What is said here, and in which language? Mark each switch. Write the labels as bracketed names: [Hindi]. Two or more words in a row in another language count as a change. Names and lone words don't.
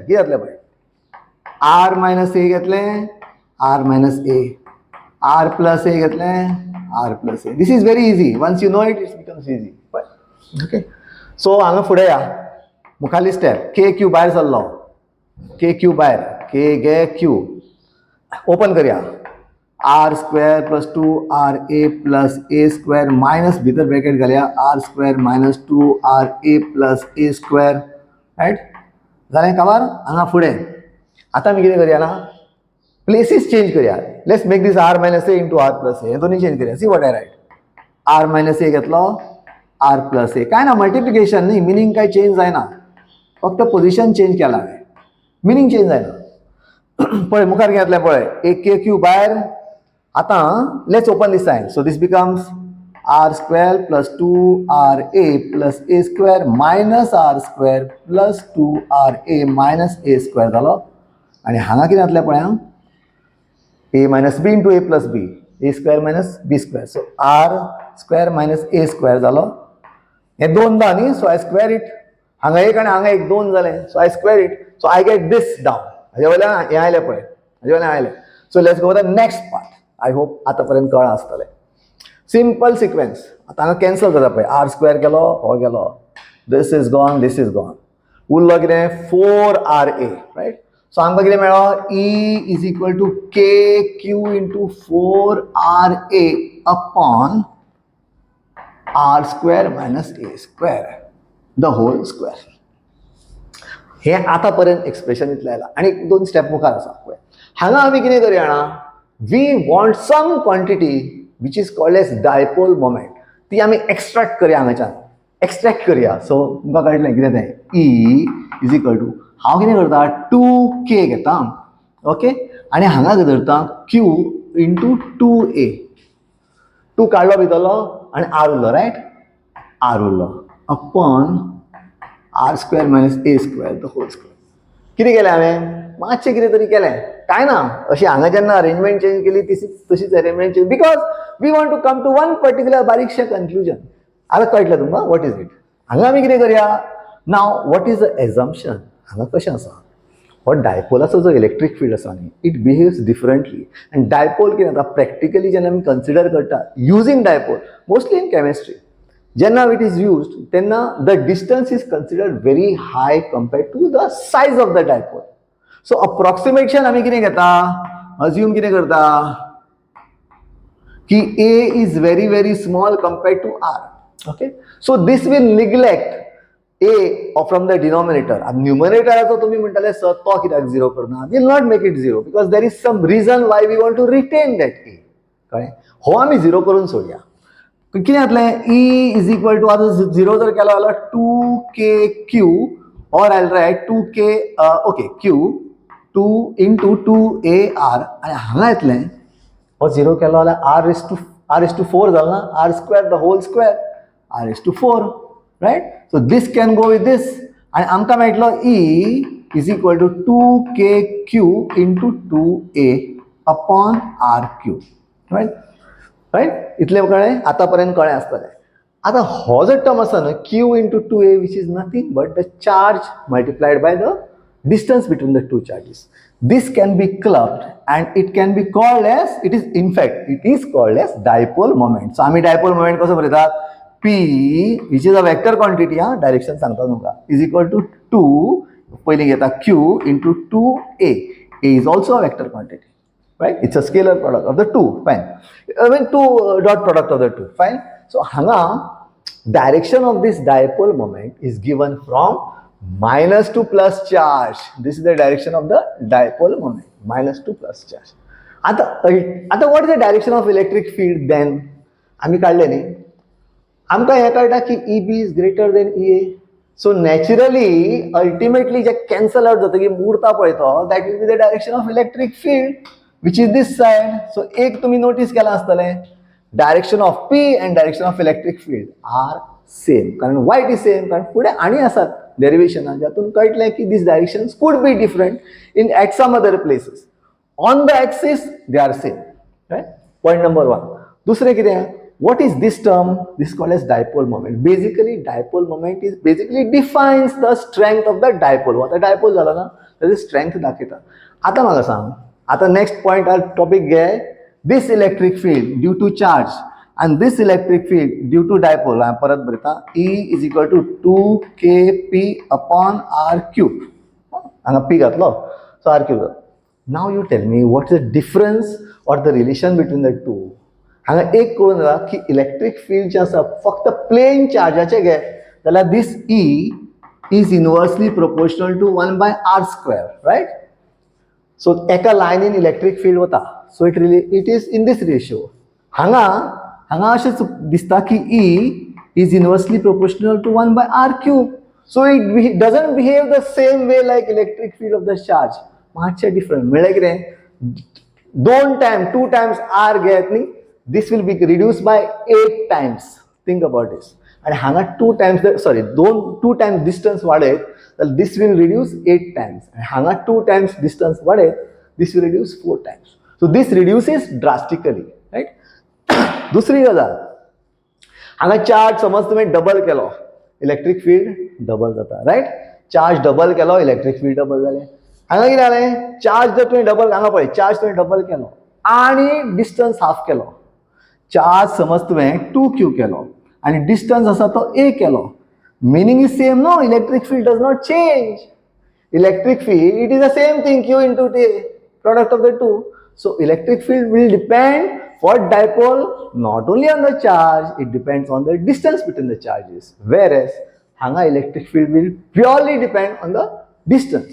[Konkani] कितें जातलें पळय, [English] R minus A घेतलें, R minus A, R plus A घेतलें, R plus A. This is very easy. Once you know it, it becomes easy. Okay. [Konkani] So हांगा फुडें या, मुखाल्ली स्टेप. KQ भायर सरलो, KQ भायर, K गे Q. [English] ओपन करिया. R square plus 2RA plus A square minus [Konkani] भितर ब्रॅकेट घालया [English] R square minus 2RA plus A square, राइट? [Konkani] जालें काबार? हांगा फुडें आतां आमी कितें करया ना, [English] places change [Konkani] करया. [English] let's make this R minus A into R plus A. [Konkani] हे दोन्ही चेंज करया. [English] see what I write. R minus A [Konkani] घेतलो, [English] R plus A. [Konkani] काय ना, मल्टिप्लिकेशन न्ही, मिनींग काय चेंज जायना, फक्त [English] position change [Konkani] केला, मिनींग चेंज जायना. पळय मुखार घेतलें पळय, एक KQ भायर. [English] आतां let's open this side. So this becomes R square plus 2RA plus A square minus R square plus 2RA minus A square मायनस आर स्क्वेअर प्लस 2RA मायनस ए स्क्वेअर [Konkani] जालो आणि हांगा कितें जातलें पळया [English] a minus b into a plus b, a square minus b square. So r square minus a square जालो. [Konkani] हे दोनदा न्ही, [English] so I square it. [Konkani] हांगा एक आणि हांगा एक दोन जाले, [English] so I square it. So I get this down. [Konkani] हाजे वयल्यान हे आयले पळय, हाजे वयल्यान आयले. [English] So let's go to the next part. I hope [Konkani] आतापर्यंत कळ्ळां आसतलें. [English] Simple sequence. [Konkani] आता हांगा कॅन्सल जाता पळय, [English] r square [Konkani] गेलो, हो गेलो. [English] This is gone, this is gone. [Konkani] उरलो कितें [English] 4RA, right? So [Konkani] आमकां कितें मेळ्ळो [English] E is equal to KQ into 4RA upon R square minus A square, the whole square. [Konkani] हे आतापर्यंत एक्सप्रेशन इतलें आयलां आनी दोन स्टेप मुखार आसा पळय. हांगा आमी कितें करया जाणा, [English] we want some quantity which is called as dipole moment. [Konkani] ती आमी एक्सट्रॅक्ट करया हांगाच्यान, एक्सट्रॅक्ट करया. सो तुमकां कळटलें कितें तें [English] E is equal to [Konkani] हांव कितें करता 2K घेता, ओके, आनी हांगा धरता [English] Q into 2A. [Konkani] 2 काडलो भितरलो आनी R उरलो, रायट, R उरलो [English] upon R square minus A square the whole square. [Konkani] कितें केलें हांवें, मातशें कितें तरी केलें, कांय ना, अशी हांगा जेन्ना [English] arrangement change [Konkani] केली तशीच [English] arrangement change, because we want to come to one particular [Konkani] बारीकशें कन्क्लुजन. आतां कळटलें तुमकां [English] what is it. [Konkani] हांगा आमी कितें करया नाव, [English] what is the assumption. [Konkani] हांगा कशें आसा, हो डायपोलाचो जो इलेक्ट्रीक फील्ड आसा न्ही, [English] it behaves differently. [Konkani] आनी डायपोल कितें जाता प्रॅक्टिकली जेन्ना आमी कन्सिडर करता [English] using dipole, mostly in chemistry, जेन्ना it is used तेन्ना the distance is considered very high compared to the size of the dipole. [Konkani] सो अप्रॉक्सिमेशन आमी कितें घेता, अज्यूम कितें करता की [English] A is very very small compared to R, [Konkani] ओके. [English] so this will neglect A from the denominator. [Konkani] न्युमरेटराचो तुमी म्हणटाले सर तो कित्याक झिरो करना, [English] will not make it zero because there is some reason why we want to retain that A, [Konkani] कळ्ळें. हो आमी झिरो करून सोडया. कितें जातलें, [English] E is equal to, [Konkani] आतां झिरो जर केलो जाल्यार 2KQ और आयल रायट 2K, ओके, Q 2 इंटू 2AR आनी हांगा येतलें, हो झिरो केलो जाल्यार [English] R is to 4 [Konkani] जालो ना, [English] R square the whole square, R is to 4, right? So this can go with this and [Konkani] आमकां मेळटलो [English] E is equal to 2KQ into 2A upon RQ, right? [Konkani] इतलें कळ्ळें, आतापर्यंत कळ्ळें आसतलें. आतां हो जो टर्म आसा न्हय [English] Q into 2A which is nothing but the charge multiplied by the distance between the two charges. This can be clubbed and it can be called as, it is called as dipole moment. [Konkani] So आमी [English] dipole moment [Konkani] कसो बरयतात, [English] P which is a vector quantity, [Konkani] डायरेक्शन सांगता तुमकां, [English] is equal to 2 [Konkani] पयलीं घेता [English] Q into 2A. A is also a vector quantity, right? It's a scalar product of the two, fine. I mean two dot product of the two, fine. So hanga direction of this dipole moment is given from minus to plus charge. This is the direction of the dipole moment, minus to plus charge. आता what is the direction of electric field then? [Konkani] आम्ही काढले न्ही, आमकां हें कळटा की [English] EB is greater than EA. so naturally ultimately [Konkani] जे कॅन्सल आउट जाता की उरता पळय तो, [English] that will be the direction of electric field which is this side. सो [Konkani] एक तुमी नोटीस केलां आसतलें, [English] direction of P and direction of electric field are same, कारण why it is same, [Konkani] कारण फुडें आनी आसात डेरिवेशनां ज्यातून कळटलें की [English] this directions could be different in at some other places. on the axis they are same, रायट. [Konkani] पॉयंट नंबर 1. दुसरें कितें, [English] what is this term? This is called as dipole moment. Basically dipole moment is basically defines the strength of the dipole. [Konkani] आता dipole झाला ना, त्याची strength दाखयता. आता म्हाका सांग, आता [English] next point topic [Konkani] घे, [English] this electric field due to charge and this electric field due to dipole. [Konkani] हांवें परत बरयता, [English] E is equal to 2KP upon R cube. [Konkani] हांगा P घातलो, [English] so R cube. Now you tell me what is the difference or the relation between the two. [Konkani] हांगा एक कळून येता की [English] electric field [Konkani] जे आसा फक्त प्लेन चार्जाचे घे जाल्यार [English] this E is inversely proportional to 1 by R square, [Konkani] रायट. सो एका लायनीन [English] electric field [Konkani] वता, [English] so it is in this ratio. [Konkani] हांगा अशेंच दिसता की [English] E is inversely proportional to 1 by R cube. so it doesn't behave the same way like electric field of the charge. [Konkani] मातशें डिफरंट, म्हणल्यार कितें, [English] 2 times R [Konkani] घेत न्ही, [English] this will be reduced by 8 times. Think about this. And hanga 2 times two times distance वाढेत, then this will reduce 8 times. And hanga 2 times distance वाढेत, this will reduce 4 times. So this reduces drastically, right? [Konkani] दुसरी गजाल, हांगा चार्ज समज तुम्ही डबल केलो, [English] electric field double [Konkani] जाता, राइट? [English] charge double [Konkani] केलो, [English] electric field double [Konkani] जालें. हांगा कितें जालें, चार्ज जर तुवें डबल, हांगा पळय चार्ज तुवें डबल केलो आनी डिस्टन्स हाफ केलो. चार्ज समज तुवें 2q केलो आनी डिस्टन्स आसा तो a केलो. [English] Meaning is same, no? Electric field does not change. Electric field, it is the same thing, q into t, product of the two. So electric field will depend for dipole not only on the charge, it depends on the distance between the charges. Whereas hanga electric field will purely depend on the distance.